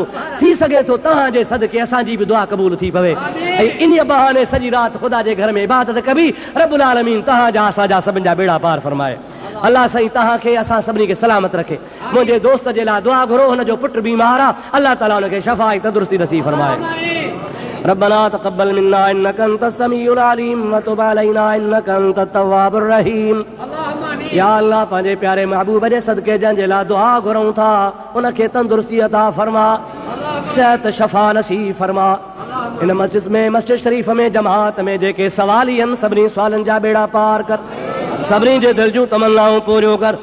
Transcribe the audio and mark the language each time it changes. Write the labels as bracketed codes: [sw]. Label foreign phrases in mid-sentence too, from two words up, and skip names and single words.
[sd] थी सघे थो तव्हांजे सदके असांजी बि दुआ क़बूल थी पवे ऐं इन बहाने सॼी राति ख़ुदा जे घर में इबादत कबी। [ar] رب العالمين [sd] तव्हांजा असांजा सभिनि जा बेड़ा पार फरमाए। अल्लाह साईं तव्हांखे असां सभिनी खे सलामत रखे। मुंहिंजे दोस्त जे लाइ दुआ घुरो, हुनजो पुटु बीमार आहे, अल्लाह ताला हुनखे शफ़ा ऐं तंदुरुस्ती नसीब फरमाए। [ar] ربنا تقبل منا إنك أنت السميع العليم و تب علينا إنك أنت التواب الرحيم. [sd] या अल्लाह पंहिंजे प्यारे महबूब जे सदके जंहिंजे लाइ दुआ घुरूं था उनखे तंदुरुस्ती अता फरमा, सेहत शफ़ा नसीब फरमा। इन मस्जिद शरीफ़ में जमात में जेके सवाली आहिनि सभिनी सवालनि जा बेड़ा पार कर, सभिनी जे दिल जूं तमन्नाऊं पूरियूं कर।